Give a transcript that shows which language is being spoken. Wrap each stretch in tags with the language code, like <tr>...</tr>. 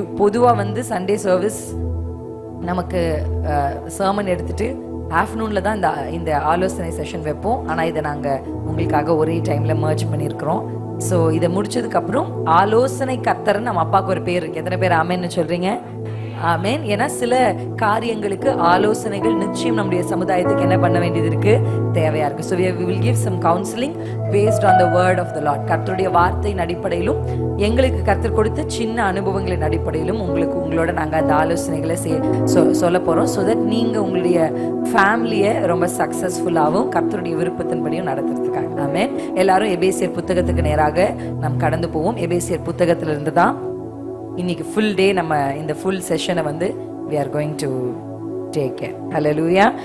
<ta>பொதுவா Sunday service நமக்கு sermon எடுத்துட்டு ஆஃப்டர்நூன்ல தான் இந்த ஆலோசனை செஷன் வைப்போம். ஆனா இதை நாங்க உங்களுக்காக ஒரே டைம்ல மர்ஜ் பண்ணியிருக்கிறோம். ஸோ இதை முடிச்சதுக்கு அப்புறம் ஆலோசனை கர்த்தர்னு நம்ம அப்பாவுக்கு ஒரு பேர் இருக்கு. எத்தனை பேர் ஆமேன்னு சொல்றீங்க? ஆமேன். ஏன்னா சில காரியங்களுக்கு ஆலோசனைகள் நிச்சயம் நம்முடைய சமுதாயத்துக்கு என்ன பண்ண வேண்டியது இருக்கு, தேவையா இருக்கு.</ta> <en>So we will give some counseling based on the word of the Lord.</en> <ta>கர்த்தருடைய வார்த்தையின் அடிப்படையிலும் எங்களுக்கு கர்த்தர் கொடுத்த சின்ன அனுபவங்களின் அடிப்படையிலும் உங்களோட நாங்கள் அந்த ஆலோசனைகளை சொல்ல போறோம். ஸோ தட் நீங்க உங்களுடைய ஃபேமிலியை ரொம்ப சக்சஸ்ஃபுல்லாகவும் கர்த்தருடைய விருப்பத்தின்படியும் நடத்துறதுக்காக. ஆமேன். எல்லாரும் எபேசியர் புத்தகத்துக்கு நேராக நாம் கடந்து போவோம். எபேசியர் புத்தகத்திலிருந்து தான் இன்னைக்கு ஃபுல் டே நம்ம இந்த full செஷனை</ta> <en>we are going to take it. Hallelujah.</en>